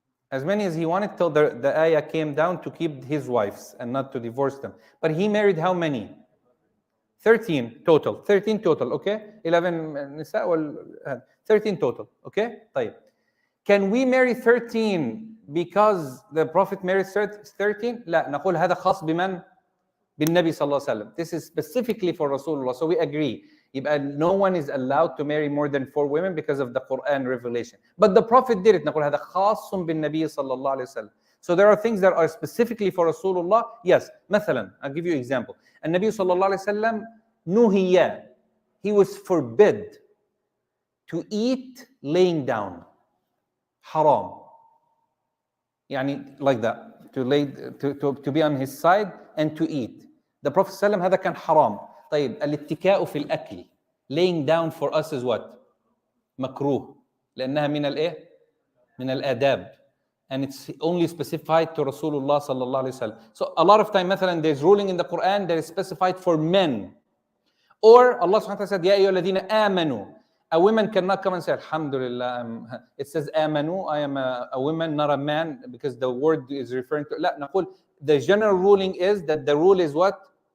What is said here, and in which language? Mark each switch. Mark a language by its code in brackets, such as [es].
[en] As many as he wanted till the ayah came down to keep his wives and not to divorce them. But he married how many? 13 total. 13 total, okay? 11 nisa, 13 total, okay? [ar] طيب. [en] Can we marry 13 because the Prophet married 13? [ar] لا, نقول هذا خاص بمن؟ بالنبي صلى الله عليه وسلم. [en] This is specifically for Rasulullah, so we agree. [ar] يبقى [en] no one is allowed to marry more than 4 women because of the Quran revelation. But the Prophet did it. [ar] نقول هذا خاص بالنبي صلى الله عليه وسلم. [en] So there are things that are specifically for Rasulullah. Yes, [ar] مثلا, [en] I'll give you an example. [ar] النبي صلى الله عليه وسلم نهي, [en] he was forbid to eat laying down. [ar] حرام. يعني [en] like that, to be on his side and to eat. The Prophet [ar] صلى الله عليه وسلم هذا كان حرام. طيب الاتكاء في الأكل, [en] laying down for us is what? [ar] مكروه. لأنها من الإيه؟ من الآداب. [en] And it's only specified to Rasulullah [ar] صلى الله عليه وسلم. [en] So a lot of time [ar] مثلا [en] there's ruling in the Quran that is specified for men. Or Allah subhanahu wa ta'ala said, [ar] يا أيها الذين آمنوا. [en] A woman cannot come and say, Alhamdulillah, it says [ar] آمنوا, [en] I am a woman, not a man, because the word is referring to, [ar] لا, نقول, [en] the general ruling is that the rule is what?